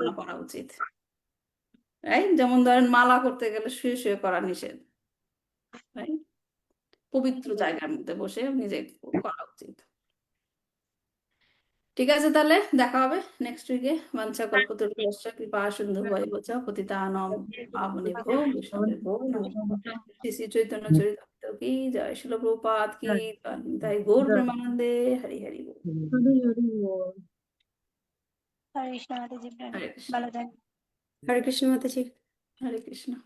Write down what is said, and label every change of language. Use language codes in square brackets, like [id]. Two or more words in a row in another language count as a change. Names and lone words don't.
[bn] কল্পনা করা উচিত, রাইট? যেমন ধরেন মালা করতে গেলে শুয়ে শুয়ে করা নিষেধ, রাইট? পবিত্র জায়গার মধ্যে বসে নিজে করা উচিত। ঠিক আছে তাহলে, দেখা হবে [en] next week. [sa] বাঞ্ছা কল্পতরুশ্চ কৃপা সিন্ধু ভৈবচ পতিতানাং পাবনেভ্যো বৈষ্ণবেভ্যো নমঃ। [bn] শ্রী শ্রী চৈতন্য চরিতামৃত কি জয় শিল প্রপাত কি জয় তাই গৌর জয় প্রেমানন্দে হরি হরি বল। হরি হরি বল। হরে কৃষ্ণ মাতাজি, হরে কৃষ্ণ ভালো থাকবেন। হরে কৃষ্ণ মাতাজি। হরে কৃষ্ণ।